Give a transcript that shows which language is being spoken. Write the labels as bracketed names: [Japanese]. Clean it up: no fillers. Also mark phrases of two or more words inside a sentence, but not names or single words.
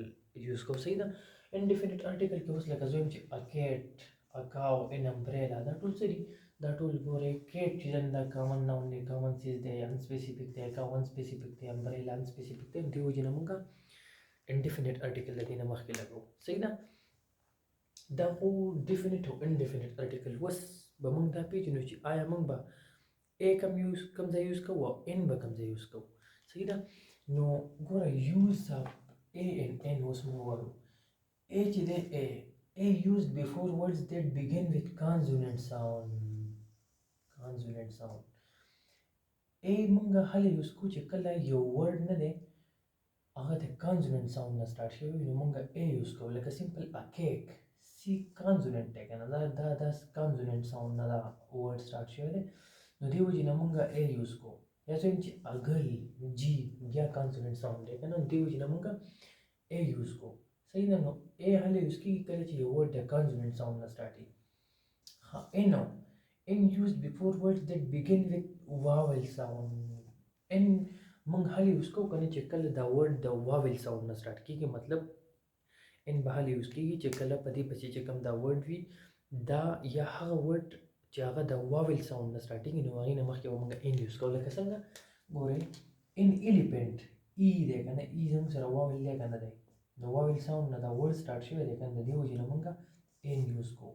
[Pashto] یوز کوو صحیح ده [English] indefinite article [Pashto] کې اوس لکه زه وایم چې [English] a cat a cow an umbrella [Pashto] دا ټول څه دي دا ټول ګورئ کیټ چې دا [English] common noun [Pashto] دی کامن چیز دی انسپیسیفیک دی کاو انسپیسیفیک دی امبریلا انسپیسیفیک دی دې وجې نه موږ [English] indefinite article [Pashto] د دې نه مخکې لګو صحیح ده دا خو ډیفینټ او [English] indefinite article [Pashto] اوس به موږ دا پېژنو چې آیا موږ به ا کوم ځای یوز کوو او ان به کوم ځای یوز کوو صحیح ده. نو ګوره یوز [English] A and N [Pashto] اوس موږ وایو. A چې دی [English] A used before words that begin with consonant sound. consonant sound A [Pashto] موږ هله یوز کو چې کله یو ورډ نه دی هغه د [English] consonant sound [Pashto] نه سٹارټ شوی وي نو موږ A یوز کوو لکه سمپل [English] a cake [Pashto] سی کانزوننت دی که نه دا [English] consonant sound [Pashto] نه دا [English] word start [Pashto] شوی دی نو دې وجې نه موږ A یوز کوو. یا څه چې اګل جی بیا [English] consonant sound [Pashto] دی که نه دې وجې نه موږ A یوز کوو. صحیح ده. نو A هله یوز کېږي کله چې یو ورډ د [English] consonant sound [Pashto] نه سٹارټ وي. [English] N N used before words that begin with vowel sound. [Pashto] N موږ هله یوز کوو کنه چې کله دا ورډ د [English] vowel sound [Pashto] نه سٹارټ کېږي مطلب N به هله یوز کېږي چې کله په دې پسې چې کوم دا ورډ وي دا یا هغه ورډ چې هغه د واول ساوند نه سٹارټېږي نو هغې نه مخکې به موږ N یوز کوو. لکه څنګه ګورئ [English] an elephant [Pashto] ای دی که نه ای زموږ سره واول دی که نه دی نو [English] vowel sound [Pashto] نه دا [English] word start [Pashto] شوی دی که نه د دې وجې نه موږ N یوز کوو.